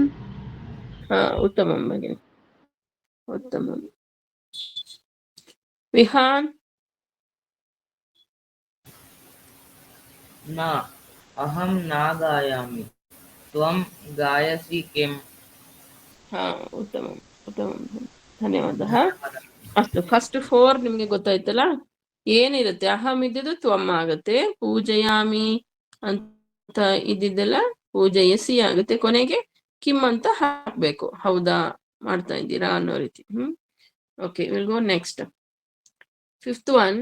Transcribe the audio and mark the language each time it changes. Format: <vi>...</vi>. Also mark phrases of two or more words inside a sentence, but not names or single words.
<sa>हाँ, उत्तमं भगिनी, उत्तमं. विहान. न अहं न गायामि, त्वं गायसि किम्? हाँ, उत्तमं, उत्तमं, धन्यवादः.</sa> <kn>ಅಷ್ಟು ಫಸ್ಟ್ 4 ನಿಮಗೆ ಗೊತ್ತಾಯ್ತಲ್ಲ. ಏನಿರುತ್ತೆ? ಅಹಂ ಇದ್ದಿದ್ದು ತ್ವಂ ಆಗುತ್ತೆ. ಪೂಜಯಾಮಿ ಅಂತ ಇದ್ದಿದ್ದೆಲ್ಲ ಪೂಜಯಸಿ ಆಗುತ್ತೆ. ಕೊನೆಗೆ ಕಿಮ್ ಅಂತ ಹಾಕ್ಬೇಕು. ಹೌದಾ, ಮಾಡ್ತಾ ಇದ್ದೀರಾ ಅನ್ನೋ ರೀತಿ.</kn> <en>okay, will go next. 5th one.</en>